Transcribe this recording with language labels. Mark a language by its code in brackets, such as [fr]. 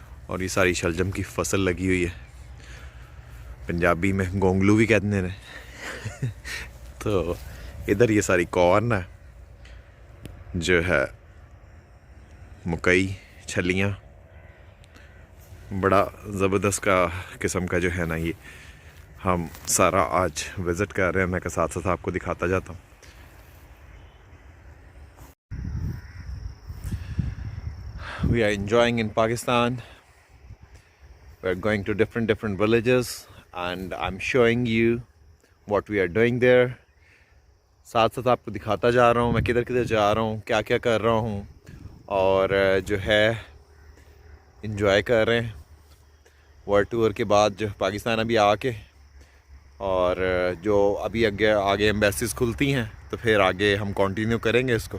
[hi] और ये सारी शलजम की फसल लगी हुई है, पंजाबी में गोंगलू भी कहते हैं तो इधर ये सारी कॉर्न है जो है, मकई, छलियाँ, बड़ा ज़बरदस्त का किस्म का जो है ना ये हम सारा आज विज़िट कर रहे हैं। मैं के साथ साथ आपको दिखाता जाता हूँ। [en] We are enjoying in Pakistan. We are going to different villages and I'm showing you what we are doing there. [hi] साथ साथ आपको दिखाता जा रहा हूँ मैं किधर किधर जा रहा हूँ, क्या क्या कर रहा हूँ, और जो है इंजॉय कर रहे हैं वर्ल्ड टूर के बाद जो पाकिस्तान अभी आके, और जो अभी आगे एम्बेसीज खुलती हैं तो फिर आगे हम कंटिन्यू करेंगे इसको।